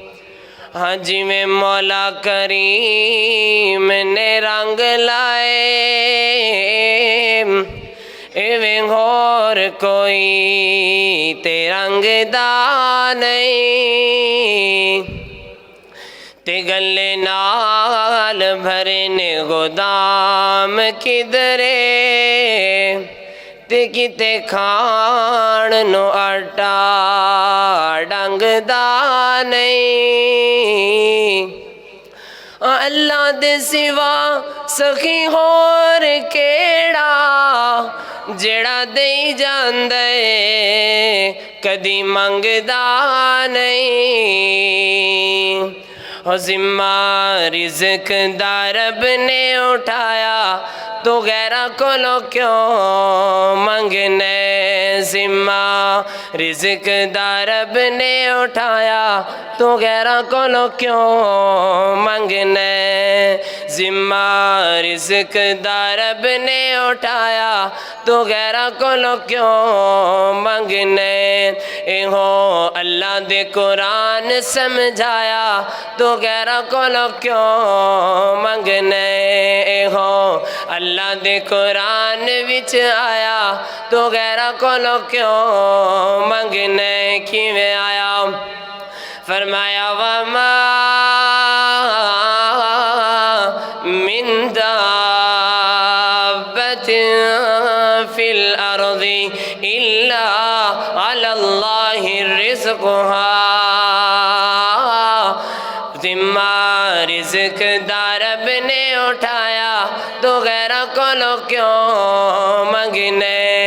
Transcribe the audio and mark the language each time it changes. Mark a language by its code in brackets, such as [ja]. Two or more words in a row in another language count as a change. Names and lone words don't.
[pa] ہاں جویں مولا کریم نے رنگ لائے ایویں ہور کوئی تے رنگ دا نہیں۔ تے گلے نال بھرنے گودام کدرے تے کتے کھان نو آٹا ڈنگ دا نہیں۔ اللہ دے سوا سخی ہور کیڑا جڑا دئی جاندے کدی منگدا نہیں۔ ذمہ رزق دا رب نے اٹھایا تو غیرہ کولو کیوں منگنے۔ ذمہ رزق دا رب نے اٹھایا تو غیرہ کولو کیوں منگنے۔ ذمہ رزق دا رب نے اٹھایا تو غیرہ کولو کیوں منگنے۔ ایہو اللہ دے قرآن سمجھایا تو غیرہ کولو کیوں منگنے۔ ایہو اللہ دے قرآن وچ آیا تو غیرہ کولو کیوں منگنے۔ کیویں آیا؟ [ar] فرمایا وما من دابۃ فی الارض الا علی اللہ رزقها۔ [pa] ذمہ رزق دا رب نے اٹھایا تو غیرہ کولو کیوں منگنے۔